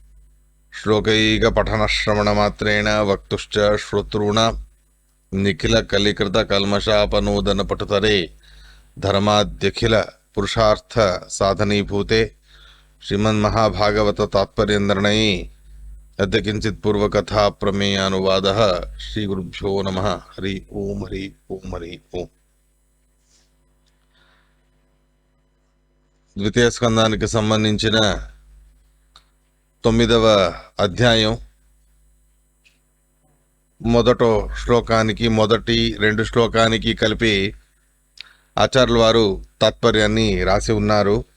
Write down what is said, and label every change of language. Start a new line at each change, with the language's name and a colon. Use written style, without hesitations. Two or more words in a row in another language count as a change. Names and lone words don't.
Sanskrit: श्लोकैकपठनश्रवणमात्रेण वक्तुश्च श्रोतॄणां निखिलकलिकृतकल्मषापनोदनपटुतरे धर्माद्यखिल पुरुषार्थ साधनीभूते श्रीमन्महाभागवत तात्पर्यनिर्णये अद्य किंचित् पूर्वकथा प्रमेयानुवादः। श्रीगुरुभ्यो नमः। हरि ओम हरि ओम हरि ओम।
Telugu: ద్వితీయ స్కందానికి సంబంధించిన 9వ అధ్యాయం మొదటి శ్లోకానికి మొదటి 2 శ్లోకానికి కలిపి ఆచార్యుల వారు తాత్పర్యాన్ని రాసి ఉన్నారు.